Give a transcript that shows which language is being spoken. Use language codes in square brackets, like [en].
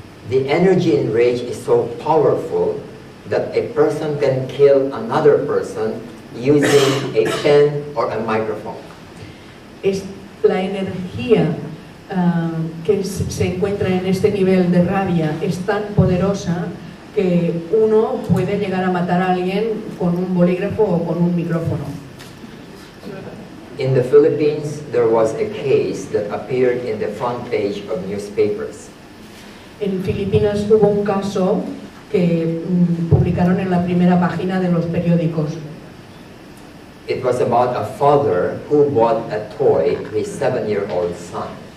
[en] The energy in rage is so powerful that a person can kill another person using a pen or a microphone. [es] Es la energía que se encuentra en este nivel de rabia es tan poderosa que uno puede llegar a matar a alguien con un bolígrafo o con un micrófono. [en] In the Philippines, there was a case that appeared in the front page of newspapers. [es] En Filipinas hubo un caso que publicaron en la primera página de los periódicos. [en] It was about a father who bought a toy to his 7-year-old son.